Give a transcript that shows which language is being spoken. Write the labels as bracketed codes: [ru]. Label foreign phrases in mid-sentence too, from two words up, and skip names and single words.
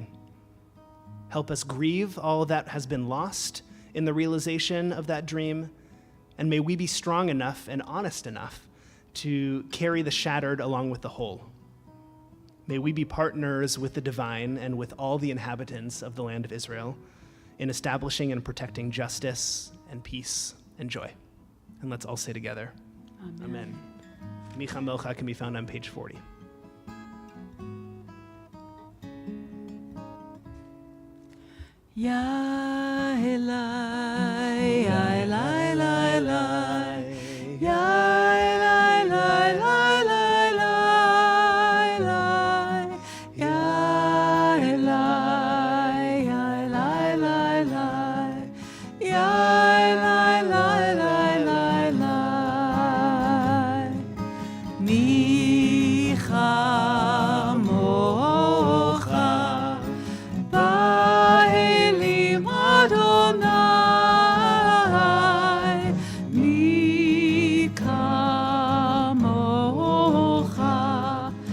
[en] Help us grieve all that has been lost in the realization of that dream, and may we be strong enough and honest enough to carry the shattered along with the whole. May we be partners with the divine and with all the inhabitants of the land of Israel in establishing and protecting justice and peace and joy. And let's all say together, Amen. Micha Mocha can be found on page 40. [he] יה אלי, יה אלי, אלי, אלי, יה אלי, אלי, אלי, אלי, אלי, יה אלי, יה אלי, אלי, אלי, יה אלי, אלי, אלי, אלי, Micha מוכה באלים אדוני, מי כמוכה